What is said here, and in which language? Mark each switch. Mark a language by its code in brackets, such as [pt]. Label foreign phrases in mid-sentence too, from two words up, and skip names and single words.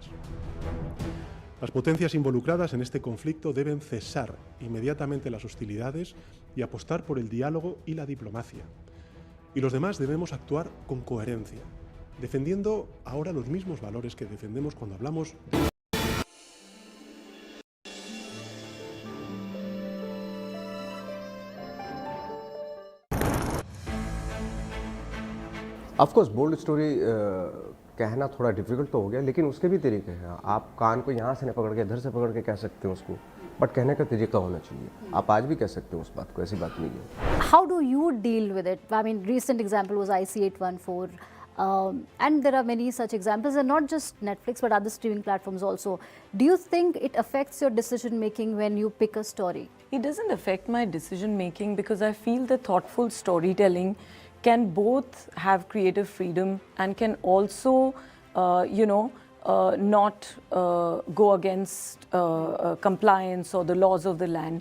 [es] Las potencias involucradas en este conflicto deben cesar inmediatamente las hostilidades y apostar por el diálogo y la diplomacia. Y los demás debemos actuar con coherencia, defendiendo ahora los mismos valores que defendemos cuando hablamos de... [en] of course bold story [hi] कहना थोड़ा डिफिकल्ट तो हो गया, लेकिन उसके भी तरीके हैं. आप कान को यहाँ से नहीं पकड़ के इधर से पकड़ के कह सकते हो उसको, बट कहने का तरीका होना चाहिए. आप आज भी कह सकते हो उस बात को, ऐसी बात नहीं है. [en] How do you deal with it? I mean, recent example was IC814, and there are many such examples, and not just Netflix but other streaming platforms also. Do you think it affects your decision making when you pick a story? It doesn't affect my decision making because I feel that thoughtful storytelling can both have creative freedom and can also, not go against compliance or the laws of the land.